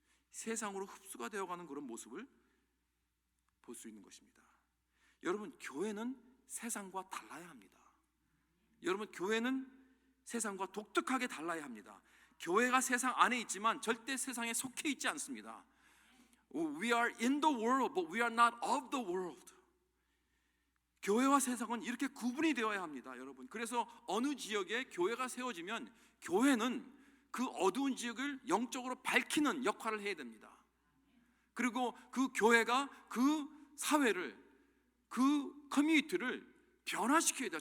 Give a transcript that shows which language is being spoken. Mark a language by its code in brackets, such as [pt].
[ko] 세상으로 흡수가 되어가는 그런 모습을 볼 수 있는 것입니다. 여러분 교회는 세상과 달라야 합니다. 여러분 교회는 세상과 독특하게 달라야 합니다. 교회가 세상 안에 있지만 절대 세상에 속해 있지 않습니다. [en] We are in the world, but we are not of the world. [ko] 교회와 세상은 이렇게 구분이 되어야 합니다, 여러분. 그래서 어느 지역에 교회가 세워지면 교회는 그 어두운 지역을 영적으로 밝히는 역할을 해야 됩니다. 그리고 그 교회가 그 사회를, 그 커뮤니티를 변화시켜야 돼요.